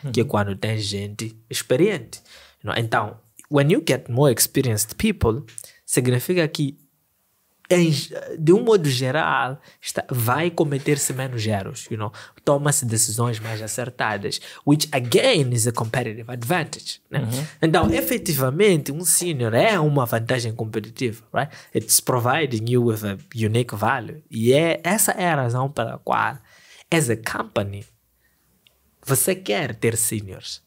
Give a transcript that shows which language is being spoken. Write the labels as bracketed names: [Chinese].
[Portuguese] Que quando tens gente experiente. Então, [English] when you get more experienced people, [Portuguese] significa que de um modo geral, vai cometer-se menos erros, toma-se decisões mais acertadas, [English] which again is a competitive advantage, [Portuguese] né? Então, efetivamente, um senior é uma vantagem competitiva, right? [English] It's providing you with a unique value. [Portuguese] E essa é a razão pela qual, [English] as a company, [Portuguese] você quer ter seniors.